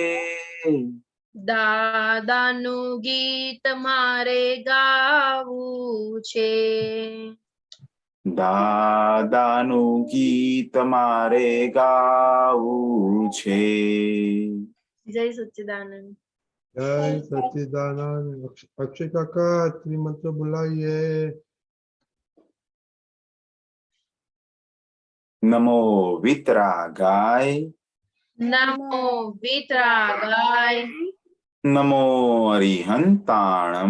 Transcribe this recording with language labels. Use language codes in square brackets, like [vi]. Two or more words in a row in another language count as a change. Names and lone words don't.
[gu] દાદાનું ગીત મારે ગાવું છે, દાદાનું ગીત મારે ગાવું છે, જય સચ્ચિદાનંદ। [hi] जय सच्चिदानंद। अक्षय काका श्रीमंत बुलाइए। [pra] नमो वितरागाय, नमो वितरागाय, नमो अरिहंताणम,